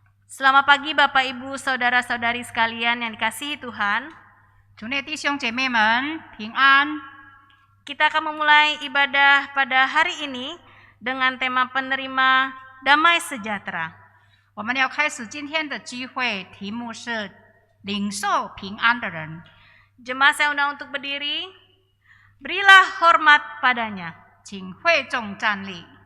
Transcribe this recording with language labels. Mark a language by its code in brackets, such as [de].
[id] Selamat pagi Bapak Ibu Saudara-saudari sekalian yang dikasihi Tuhan. [zh] 主内弟兄姐妹们平安。 [id] Kita akan memulai ibadah pada hari ini dengan tema penerima damai sejahtera. [zh] 我们要开始今天的聚会，题目是领受平安的人。 [id] Jemaat saya undang untuk berdiri. Berilah hormat padanya. [zh] 请会众站立。